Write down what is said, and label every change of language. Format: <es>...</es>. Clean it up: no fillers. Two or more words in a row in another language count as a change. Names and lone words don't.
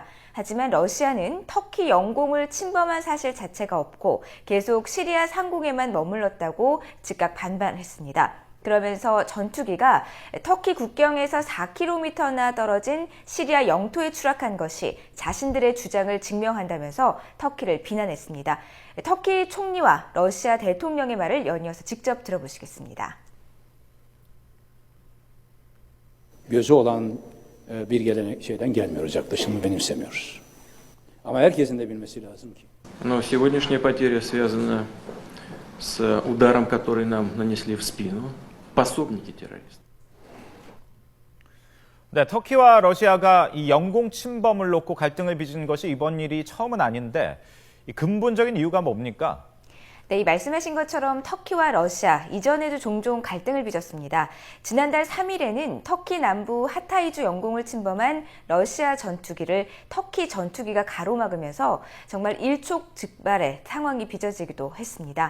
<ko>하지만 러시아는 터키 영공을 침범한 사실 자체가 없고 계속 시리아 상공에만 머물렀다고 즉각 반발했습니다. 그러면서 전투기가 터키 국경에서 4km나 떨어진 시리아 영토에 추락한 것이 자신들의 주장을 증명한다면서 터키를 비난했습니다. 터키 총리와 러시아 대통령의 말을 연이어서 직접 들어보시겠습니다.</ko> <tr>Gözü olan bir şeyden gelmiyor, uzaklaşımı benimsemiyoruz. Ama herkesin de bilmesi lazım ki.</tr> <ru>Но сегодняшняя потеря связана с ударом, который нам нанесли в спину. пособники террористов.</ru> <ko>네, 터키와 러시아가 이 영공 침범을 놓고 갈등을 빚은 것이 이번 일이 처음은 아닌데 이 근본적인 이유가 뭡니까? 네, 이 말씀하신 것처럼 터키와 러시아, 이전에도 종종 갈등을 빚었습니다. 지난달 3일에는 터키 남부 하타이주 영공을 침범한 러시아 전투기를 터키 전투기가 가로막으면서 정말 일촉즉발의 상황이 빚어지기도 했습니다.</ko>